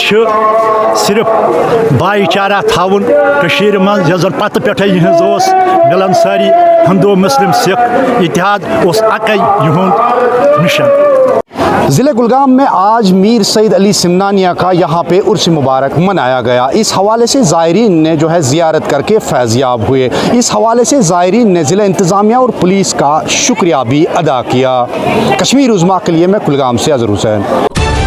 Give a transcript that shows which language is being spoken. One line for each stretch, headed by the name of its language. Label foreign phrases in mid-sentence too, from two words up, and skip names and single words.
Kashmiri: چھِ صرف بھایی چارہ تھاوُن کٔشیٖرِ منٛز، یۄس زن پتہٕ پٮ۪ٹھَے یِہٕنٛز اوس مِلان سٲری ہندو مسلم سکھ اتحاد اوس اکے یہُنٛد مشن۔
Urdu: ضلع کلگام میں آج میر سید علی سمنانیہ کا یہاں پہ عرس مبارک منایا گیا۔ اس حوالے سے زائرین نے جو ہے زیارت کر کے فیض یاب ہوئے۔ اس حوالے سے زائرین نے ضلع انتظامیہ اور پولیس کا شکریہ بھی ادا کیا۔ کشمیر عظمیٰ کے لیے میں کلگام سے اظہر حسین۔